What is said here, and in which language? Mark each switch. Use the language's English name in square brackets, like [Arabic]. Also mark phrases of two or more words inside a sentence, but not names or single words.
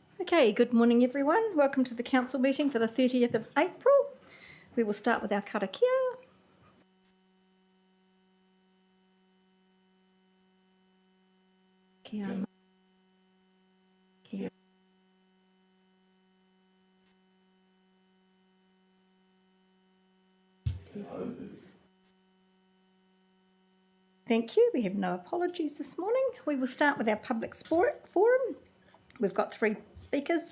[English] Okay, good morning everyone. Welcome to the council meeting for the 30th of April. We will start with our karakia. [Māori] Kia. Kia. [English] Thank you. We have no apologies this morning. We will start with our public forum. We've got 3 speakers.